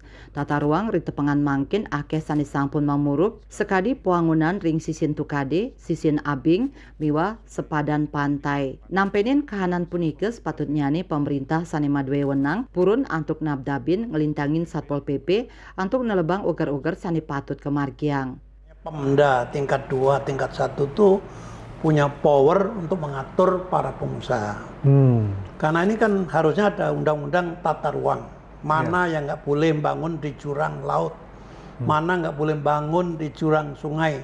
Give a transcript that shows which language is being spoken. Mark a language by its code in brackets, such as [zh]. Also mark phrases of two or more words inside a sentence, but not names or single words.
[ban] Tata ruang ring tepengan mangkin akeh sane sampun mamuruk sekadi puangunan ring sisin tukade, sisin abing miwah sepadan pantai. Nampenin kahanan punikes patutnya nih pemerintah sane madwe wenang purun antuk nabdabin ngelintangin Satpol PP antuk nelebang ugar-ugar sani patut kemargiang. [id] Pemda tingkat 2, tingkat 1 tuh punya power untuk mengatur para pengusaha. Karena ini kan harusnya ada undang-undang tata ruang. Mana yang nggak boleh bangun di jurang laut, mana nggak boleh bangun di jurang sungai.